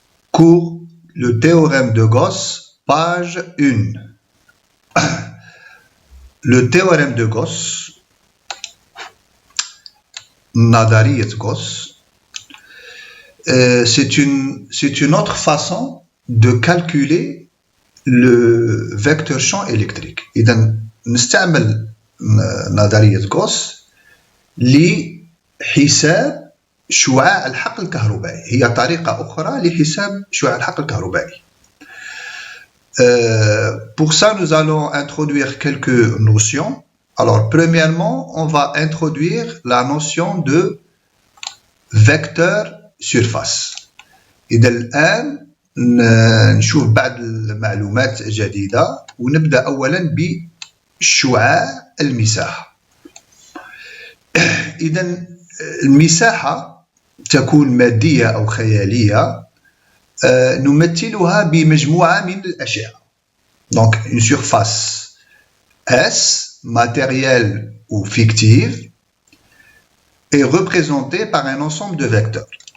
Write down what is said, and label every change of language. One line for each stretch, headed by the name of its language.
French: Cours le théorème de Gauss, page 1. Le théorème de Gauss, Nadariyat Gauss, c'est une autre façon de calculer le vecteur champ électrique.
Arabic: إذا نستعمل نظرية غوس لحساب شعاع الحقل الكهربائي. هي طريقة أخرى لحساب شعاع الحقل الكهربائي.
French: Pour ça, nous allons introduire quelques notions. Alors, premièrement, on va introduire la notion de vecteur surface.
Arabic: إذا الآن نشوف بعض المعلومات جديدة ونبدأ أولا بشعاع المساحة. إذا المساحة تكون مادية أو خيالية نمثلها بمجموعة من الأشعة.
French: Donc une surface S, matérielle ou fictive, est représentée par un ensemble de vecteurs.